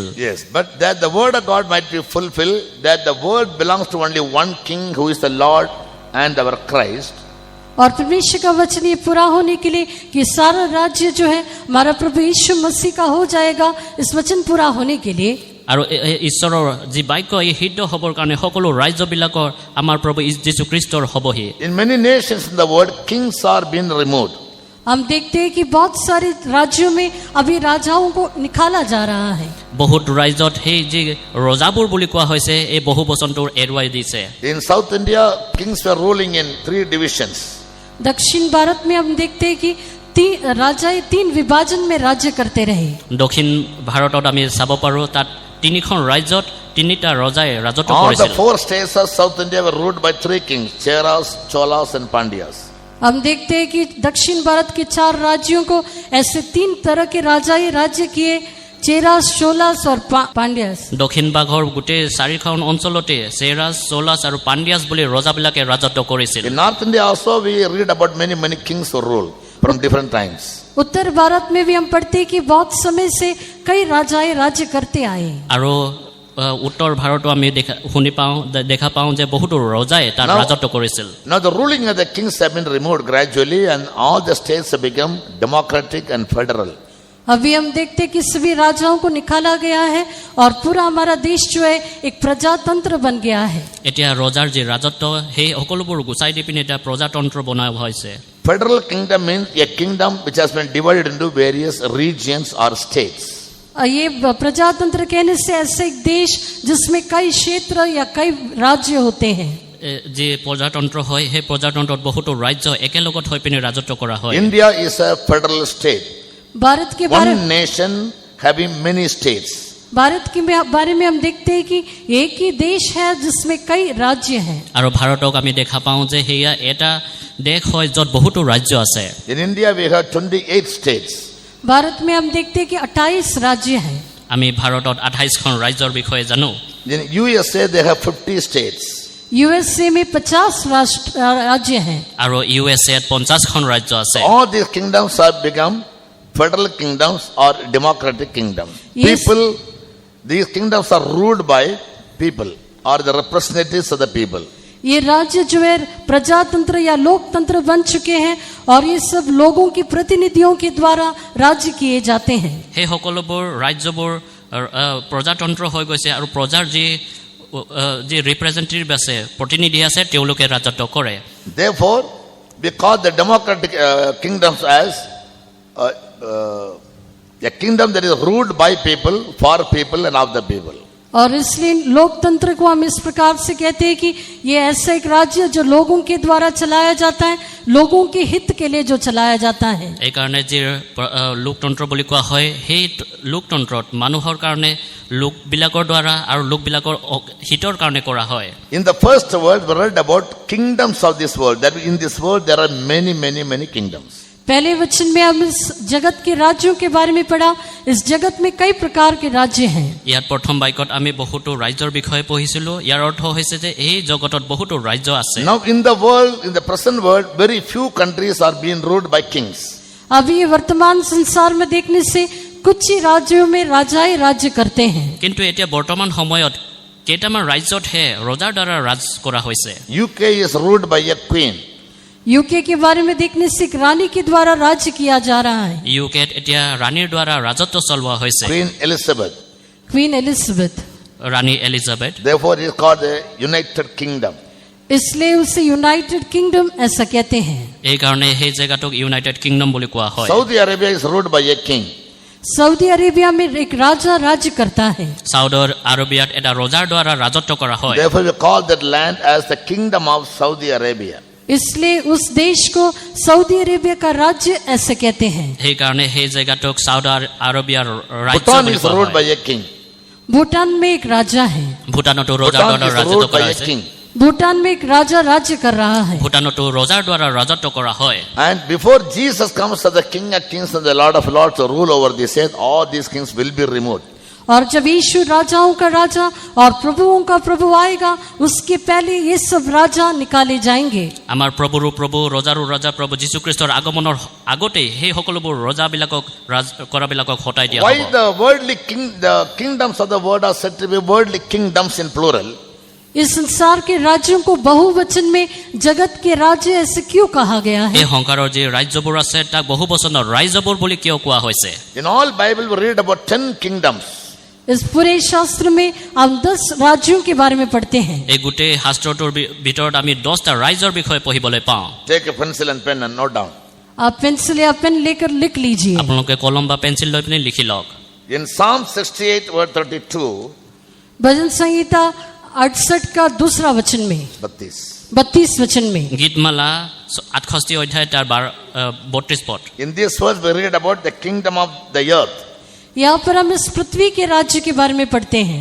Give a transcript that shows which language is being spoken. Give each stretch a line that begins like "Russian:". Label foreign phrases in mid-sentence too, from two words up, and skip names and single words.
English: Yes, but that the word of God might be fulfilled, that the world belongs to only one king who is the Lord and our Christ.
Hindi: और परमेश्वर का वचन ये पूरा होने के लिए कि सारा राज्य जो है हमारा प्रभु यीशु मसीह का हो जाएगा, इस वचन पूरा होने के लिए
Assamese: আৰু ঈশ্বৰৰ যি বাক্য এই সিদ্ধ হ'বৰ কাৰণে সকলো ৰাজ্যবিলাকৰ আমাৰ প্ৰভু যীশুখ্ৰীষ্টৰ হ'বহি।
English: In many nations in the world, kings are being removed.
Hindi: हम देखते हैं कि बहुत सारे राज्यों में अभी राजाओं को निकाला जा रहा है।
Assamese: বহুত ৰাজ্যত সেই যি ৰজাবোৰ বুলি কোৱা হৈছে এই বহু বচনটো এৰুৱাই দিছে।
English: In South India, kings were ruling in 3 divisions.
Hindi: दक्षिण भारत में हम देखते हैं कि राजा 3 विभाजन में राज्य करते रहे।
Assamese: দক্ষিণ ভাৰতত আমি চাব পাৰোঁ তাত 3খন ৰাজ্যত 3টা ৰজাই ৰাজত্ব
English: All the
Assamese: কৰিছিল।
English: 4 states of South India were ruled by 3 kings, Cheras, Cholas and Pandyas.
Hindi: हम देखते हैं कि दक्षिण भारत के 4 राज्यों को ऐसे 3 तरह के राजा ही राज्य किए, चेरास, चोलास और पांड्यास।
Assamese: দক্ষিণ ভাগৰ গোটেই 4খন অঞ্চলতে চেৰাজ, চোলাছ আৰু পাণ্ডিয়াছ বুলি ৰজাবিলাকে ৰাজত্ব কৰিছিল।
English: In North India also we read about many kings who ruled from different times.
Hindi: उत्तर भारत में भी हम पढ़ते हैं कि बहुत समय से कई राजाएं राज्य करते आए।
Assamese: আৰু উত্তৰ ভাৰতো আমি দেখা পাওঁ যে বহুতো ৰজাই তাত ৰাজত্ব কৰিছিল।
English: Now the ruling of the kings have been removed gradually and all the states have become democratic and federal.
Hindi: अभी हम देखते हैं कि सभी राजाओं को निकाला गया है और पूरा हमारा देश जो है एक प्रजातंत्र बन गया है।
Assamese: এতিয়া ৰজাৰ যি ৰাজত্ব সেই সকলোবোৰ গুচাই দি পিনে এতিয়া প্ৰজাতন্ত্ৰ বনোৱা হৈছে।
English: Federal kingdom means a kingdom which has been divided into various regions or states.
Hindi: ये प्रजातंत्र कहने से ऐसे एक देश जिसमें कई क्षेत्र या कई राज्य होते हैं।
Assamese: যি প্ৰজাতন্ত্ৰ হয় সেই প্ৰজাতন্ত্ৰত বহুতো ৰাজ্য একেলগত হৈ পিনে ৰাজত্ব কৰা হয়।
English: India is a federal state.
Hindi: भारत के
English: One nation having many states.
Hindi: भारत के बारे में हम देखते हैं कि एक ही देश है जिसमें कई राज्य हैं।
Assamese: আৰু ভাৰতক আমি দেখা পাওঁ যে হেয়া এটা দেশ হয় য'ত বহুতো ৰাজ্য আছে।
English: In India we have 28 states.
Hindi: भारत में हम देखते हैं कि 28 राज्य हैं।
Assamese: আমি ভাৰতত 28খন ৰাজ্যৰ বিষয়ে জানো।
English: In USA they have 50 states.
Hindi: यूएसए में 50 राज्य हैं।
Assamese: আৰু ইউএছএত 50খন ৰাজ্য আছে।
English: All these kingdoms have become federal kingdoms or democratic kingdoms. Yes. These kingdoms are ruled by people or the representatives of the people.
Hindi: ये राज्य जो है प्रजातंत्र या लोकतंत्र बन चुके हैं और ये सब लोगों के प्रतिनिधियों के द्वारा राज्य किए जाते हैं।
Assamese: সেই সকলোবোৰ ৰাজ্যবোৰ প্ৰজাতন্ত্ৰ হৈ গৈছে আৰু প্ৰজাৰ যি ৰিপ্ৰেজেন্টেটিভ আছে প্ৰতিনিধি আছে তেওঁলোকে ৰাজত্ব কৰে।
English: Therefore we call the democratic kingdoms as a kingdom that is ruled by people, for people and of the people.
Hindi: और इसलिए लोकतंत्र को हम इस प्रकार से कहते हैं कि ये ऐसा एक राज्य जो लोगों के द्वारा चलाया जाता है, लोगों के हित के लिए जो चलाया जाता है।
Assamese: এই কাৰণে যি লোকতন্ত্ৰ বুলি কোৱা হয় সেই লোকতন্ত্ৰত মানুহৰ কাৰণে লোকবিলাকৰ দ্বাৰা আৰু লোকবিলাকৰ হিতৰ কাৰণে কৰা হয়।
English: In the first word we read about kingdoms of this world, that in this world there are many kingdoms.
Hindi: पहले वचन में हम इस जगत के राज्यों के बारे में पढ़ा। इस जगत में कई प्रकार के राज्य हैं।
Assamese: ইয়াত প্ৰথম বাক্যত আমি বহুতো ৰাজ্যৰ বিষয়ে পঢ়িছিলো। ইয়াৰ অৰ্থ হৈছে যে এই জগতত বহুতো ৰাজ্য আছে।
English: Now in the world, in the present world, very few countries are being ruled by kings.
Hindi: अभी वर्तमान संसार में देखने से कुछ ही राज्यों में राजाएं राज्य करते हैं।
Assamese: কিন্তু এতিয়া বৰ্তমান সময়ত কেইটামান ৰাজ্যতহে ৰজাৰ দ্বাৰা ৰাজ কৰা হৈছে।
English: UK is ruled by a queen.
Hindi: यूके के बारे में देखने से एक रानी के द्वारा राज्य किया जा रहा है।
Assamese: ইউকেত এতিয়া ৰাণীৰ দ্বাৰা ৰাজত্ব চলোৱা হৈছে।
English: Queen Elizabeth.
Hindi: क्वीन एलिजाबेथ।
Assamese: ৰাণী এলিজাবেথ।
English: Therefore it is called the United Kingdom.
Hindi: इसलिए उसे यूनाइटेड किंगडम ऐसा कहते हैं।
Assamese: এই কাৰণে সেই জেগাটোক ইউনাইটেড কিংডম বুলি কোৱা হয়।
English: Saudi Arabia is ruled by a king.
Hindi: सऊदी अरेबिया में एक राजा राज्य करता है।
Assamese: সাউদি আৰবিয়াত এটা ৰজাৰ দ্বাৰা ৰাজত্ব কৰা হয়।
English: Therefore we call that land as the kingdom of Saudi Arabia.
Hindi: इसलिए उस देश को सऊदी अरेबिया का राज्य ऐसे कहते हैं।
Assamese: সেই কাৰণে সেই জেগাটোক সাউদি আৰবিয়াৰ ৰাজ্য
English: Bhutan
Assamese: বুলি
English: is
Assamese: কোৱা
English: ruled by
Assamese: হয়।
English: a king.
Hindi: भूटान में एक राजा है।
Assamese: ভূটানতো ৰজাৰ
English: Bhutan
Assamese: দ্বাৰা
English: is
Assamese: ৰাজত্ব
English: ruled by
Assamese: কৰা
English: a
Assamese: হৈছে।
English: king.
Hindi: भूटान में एक राजा राज्य कर रहा है
Assamese: ভূটানতো ৰজাৰ দ্বাৰা ৰাজত্ব কৰা হয়
English: And before Jesus comes as the King of Kings and the Lord of Lords to rule over this earth, all these kings will be removed.
Hindi: और जब यीशु राजाओं का राजा और प्रभुओं का प्रभु आएगा उसके पहले ये सब राजा निकाले जाएंगे
Assamese: আমাৰ প্ৰভুৰো প্ৰভু ৰজাৰো ৰজা প্ৰভু যীশুখ্ৰীষ্টৰ আগমনৰ আগতে সেই সকলোবোৰ ৰজাবিলাকক ৰাজ কৰাবিলাকক হটাই দিয়া
English: Why
Assamese: হ'ব
English: the kingdoms of the world are said to be worldly kingdoms in plural?
Hindi: इस संसार के राज्यों को बहुवचन में जगत के राज्य ऐसे क्यों कहा गया है
Assamese: এই সংসাৰৰ যি ৰাজ্যবোৰ আছে তাক বহু বচনৰ ৰাজ্যবোৰ বুলি কিয় কোৱা হৈছে
English: In all Bible we read about 10 kingdoms.
Hindi: इस पूरे शास्त्र में हम 10 राज्यों के बारे में पढ़ते हैं
Assamese: এই গোটেই শাস্ত্ৰটোৰ ভিতৰত আমি 10টা ৰাজ্যৰ বিষয়ে পঢ়িবলৈ পাওঁ
English: Take a pencil and pen and note down.
Hindi: आप पेंसिल या पेन लेकर लिख लीजिए
Assamese: আপোনালোকে কলম বা পেন্সিল লৈ পিনে লিখি লওক
English: In Psalm 68 verse 32,
Hindi: भजन संहिता 68 का दूसरा वचन में 32 वचन में
Assamese: গীতমালা 68 অধ্যায় তাৰ 32 পদ
English: in this verse we read about the kingdom of the earth.
Hindi: यहाँ पर हम इस पृथ्वी के राज्य के बारे में पढ़ते हैं